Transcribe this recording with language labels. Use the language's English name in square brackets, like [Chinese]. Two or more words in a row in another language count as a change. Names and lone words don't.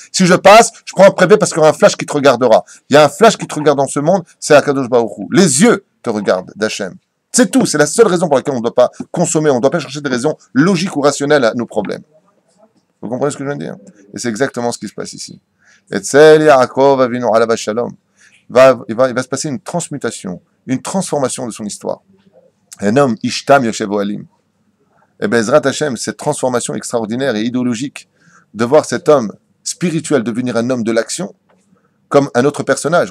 [French] Si je passe, je prends un prévé parce qu'il y aura un flash qui te regardera. Il y a un flash qui te regarde dans ce monde, c'est [Hebrew] הקדוש ברוך הוא. [French] Les yeux te regardent d'Hachem. C'est tout. C'est la seule raison pour laquelle on ne doit pas consommer. On ne doit pas chercher des raisons logiques ou rationnelles à nos problèmes. Vous comprenez ce que je viens de dire? Et c'est exactement ce qui se passe ici. [Hebrew] אצל יעקב אבינו עליו השלום. [French] Il va se passer une transmutation, une transformation de son histoire. Un homme, [Hebrew] איש תם יושב אהלים. [French] Et bien, [Hebrew] בעזרת השם, [French] cette transformation extraordinaire et idéologique, de voir cet homme spirituel devenir un homme de l'action, comme un autre personnage.